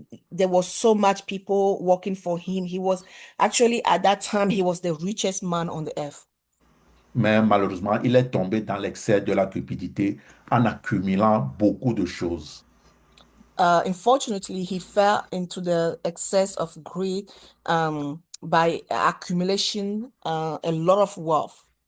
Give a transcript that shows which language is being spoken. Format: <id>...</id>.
<en>There was so much people working for him. He was actually at that time, he was the richest man on the earth.</en> <fr>Mais malheureusement, il est tombé dans l'excès de la cupidité en accumulant beaucoup de choses.</fr> <en>Unfortunately, he fell into the excess of greed by accumulation a lot of wealth.</en>